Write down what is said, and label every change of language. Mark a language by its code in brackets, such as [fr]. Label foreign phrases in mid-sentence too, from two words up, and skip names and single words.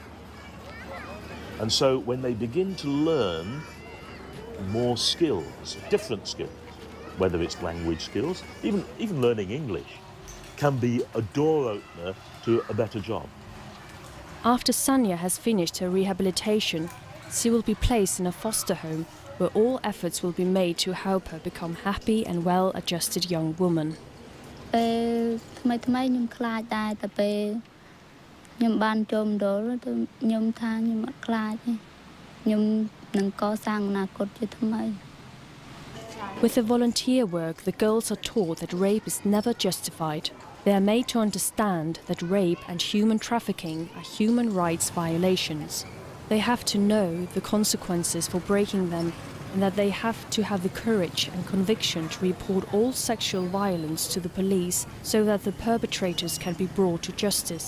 [en] And so when they begin to learn more skills, different skills, whether it's language skills, even learning English, can be a door opener to a better job. After Sanya has finished her rehabilitation, she will be placed in a foster home where all efforts will be made to help her become happy and well-adjusted young woman. [km] ថ្មីខ្ញុំខ្លាចដែរតែពេលខ្ញុំបានចូលមណ្ឌលទៅខ្ញុំថាខ្ញុំអត់ខ្លាចទេខ្ញុំនឹងកសាងអនាគតជាថ្មី [en] With the volunteer work, the girls are taught that rape is never justified. They are made to understand that rape and human trafficking are human rights violations. They have to know the consequences for breaking them, and that they have to have the courage and conviction to report all sexual violence to the police so that the perpetrators can be brought to justice.